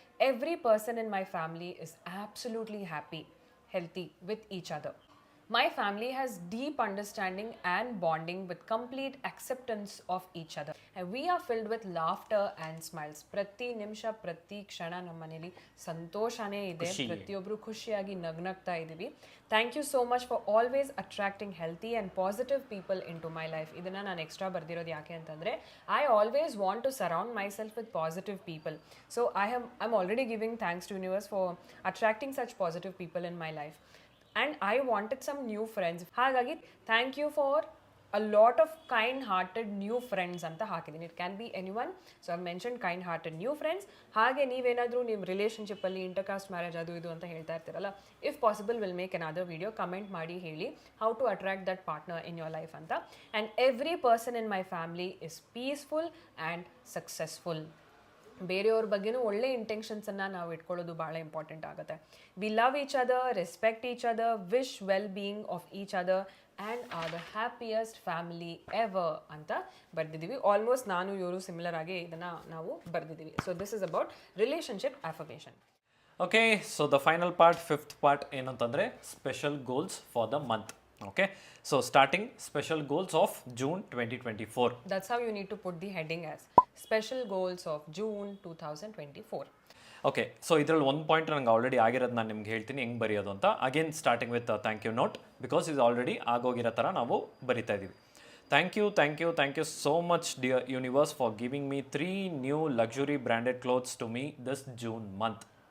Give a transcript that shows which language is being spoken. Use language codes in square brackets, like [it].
[en] Every person in my family is absolutely happy, healthy with each other. My family has deep understanding and bonding with complete acceptance of each other. And we are filled with laughter and smiles. [kn] ಪ್ರತಿ ನಿಮಿಷ ಪ್ರತಿ ಕ್ಷಣ ನಮ್ಮ ಮನೇಲಿ ಸಂತೋಷನೇ ಇದೆ. ಪ್ರತಿಯೊಬ್ಬರು ಖುಷಿಯಾಗಿ ನಗ್ನಗ್ತಾ ಇದ್ದೀವಿ. [en] Thank you so much for always attracting healthy and positive people into my life. [kn] ಇದನ್ನು ನಾನು ಎಕ್ಸ್ಟ್ರಾ ಬರ್ದಿರೋದು ಯಾಕೆ ಅಂತಂದರೆ [en] I always want to surround myself with positive people. So I am already giving thanks to universe for attracting such positive people in my life. And I wanted some new friends. [kn] ಹಾಗಾಗಿ [en] thank you for a lot of kind-hearted new friends [kn] ಅಂತ ಹಾಕಿದ್ದೀನಿ. [en] It can be anyone. So I've mentioned kind-hearted new friends. [kn] ಹಾಗೆ ನೀವೇನಾದರೂ ನಿಮ್ಮ ರಿಲೇಷನ್ಶಿಪ್ಪಲ್ಲಿ intercaste marriage ಅದು ಇದು ಅಂತ ಹೇಳ್ತಾ ಇರ್ತೀರಲ್ಲ, [en] If possible will make another video. [kn] Comment ಮಾಡಿ ಹೇಳಿ [en] how to attract that partner in your life [kn] ಅಂತ. [en] And every person in my family is peaceful and successful. [kn] ಬೇರೆಯವ್ರ ಬಗ್ಗೆನೂ ಒಳ್ಳೆ ಇಂಟೆನ್ಷನ್ಸನ್ನು ನಾವು ಇಟ್ಕೊಳ್ಳೋದು ಭಾಳ ಇಂಪಾರ್ಟೆಂಟ್ ಆಗುತ್ತೆ. [en] we love each other, respect each other, wish well being of each other and are the happiest family ever [kn] ಅಂತ ಬರೆದಿದ್ದೀವಿ. Almost ನಾನು ಇವರು ಸಿಮಿಲರ್ ಆಗಿ ಇದನ್ನು ನಾವು ಬರೆದಿದ್ದೀವಿ. [en] So this is about relationship affirmation. Okay, so the final part, fifth part [kn] ಏನಂತಂದರೆ [en] Special goals for the month. Okay, so starting special goals of June 2024. That's how you need to put the heading as special goals of June 2024. [kn] Okay, so ಇದರಲ್ಲಿ ಒಂದು point ನನಗೆ already ಆಗಿರೋದು ನಾನು ನಿಮ್ಗೆ ಹೇಳ್ತೀನಿ ಹೆಂಗೆ ಬರೆಯೋದು ಅಂತ. [en] again starting with thank you note, because [kn] ಇದು ಆಲ್ರೆಡಿ ಆಗೋಗಿರೋ ಥರ ನಾವು ಬರಿತಾ ಇದ್ದೀವಿ. [en] Thank you so much dear universe for giving me 3 new luxury branded clothes to me this June month.